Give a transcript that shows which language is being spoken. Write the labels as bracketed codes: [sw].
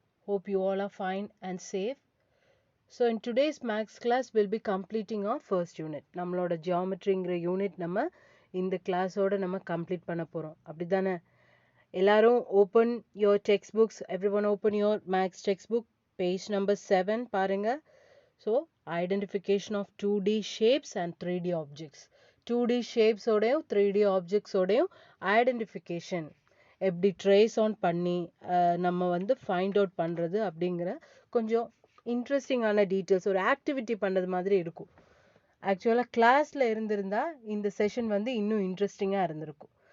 [en] Hope you all are fine and safe. So in today's maths class, we'll be completing our first unit. [ta] நம்மளோட geometryங்கிற unit நம்ம இந்த கிளாஸோட நம்ம complete பண்ண போறோம். அப்படிதானே? எல்லாரும் [en] open your textbooks. Everyone open your maths textbook. Page number 7 [ta] பாருங்க. [en] So identification of 2D shapes and 3D objects. [ta] 2D shapes ஓடையும் 3D objects ஓடையும் identification எப்படி ட்ரேஸ் ஆன் பண்ணி நம்ம வந்து ஃபைண்ட் அவுட் பண்ணுறது அப்படிங்கிற கொஞ்சம் இன்ட்ரெஸ்டிங்கான டீட்டெயில்ஸ் ஒரு ஆக்டிவிட்டி பண்ணுறது மாதிரி இருக்கும். ஆக்சுவலாக கிளாஸில் இருந்திருந்தா இந்த செஷன் வந்து இன்னும் இன்ட்ரெஸ்டிங்காக இருந்திருக்கும்.